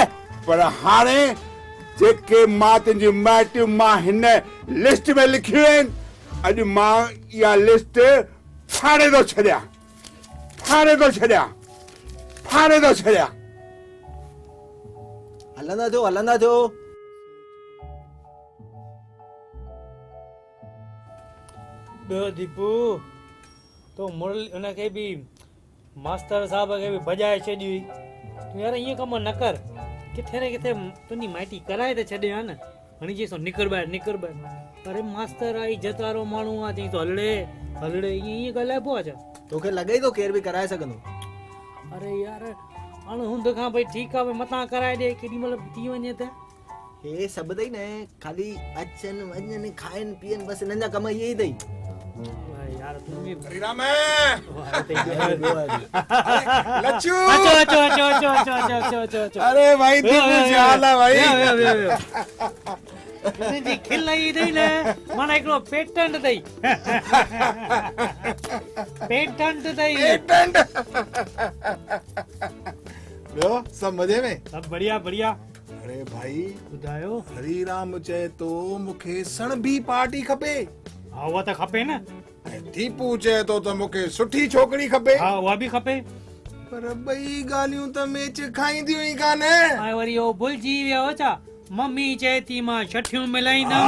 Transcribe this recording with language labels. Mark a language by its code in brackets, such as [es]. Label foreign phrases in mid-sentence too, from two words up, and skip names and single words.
[sd] पर हाणे जेके मां तुंहिंजी माइटियूं मां हिन लिस्ट में लिखियूं आहिनि, अॼु मां इहा लिस्ट फाड़े थो छॾियां। हलंदा थियो। ॿियो दीपू, तो मुरली हुनखे बि मास्टर साहब खे बि भॼाए छॾी। तूं यार ईअं कमु न कर। किथे न किथे तुंहिंजी माइटी कराए त छॾे हा न। हाणे चईसो निकर ॿाहिरि। अरे मास्टर आहे, इज़त वारो माण्हू आहे, चईसो हलड़े ईअं ॻाल्हाइबो आहे छा? तोखे लॻे थो केर बि कराए सघंदो? अरे यार अणहुंद खां भई ठीकु आहे, मथां कराए ॾे, केॾी महिल थी वञे त। हे सभु अथई न, ख़ाली अचनि वञनि खाइनि पीअनि, बसि हिननि जा कम इहे ई अथई। [hi] वाह यार तू भी [sd] हरिराम वाह, ते- लच्छू अचो अचो अचो अचो अचो अचो अचो अचो अचो अरे भाई व्यो, दीपू व्यो, छा हाल आहे भाई व्यो, व्यो, व्यो, व्यो। तुंहिंजी खिल ई अथई न माना हिकिड़ो पेटेंट अथई पेटेंट अथई पेटेंट ॿियो सभु मज़े में सभु बढ़िया बढ़िया अरे भाई ॿुधायो हरिराम चए तो मूंखे सणबी पार्टी खपे हा उहा त खपे न ऐं दीपू चए तो त मूंखे सुठी छोकिरी खपे हा उहा बि खपे पर ॿई ॻाल्हियूं त मैच खाईंदियूं ई कान्हे ऐं वरी उहो भुलिजी वियो छा मम्मी चए थी मां छठियूं मिलाईंदमि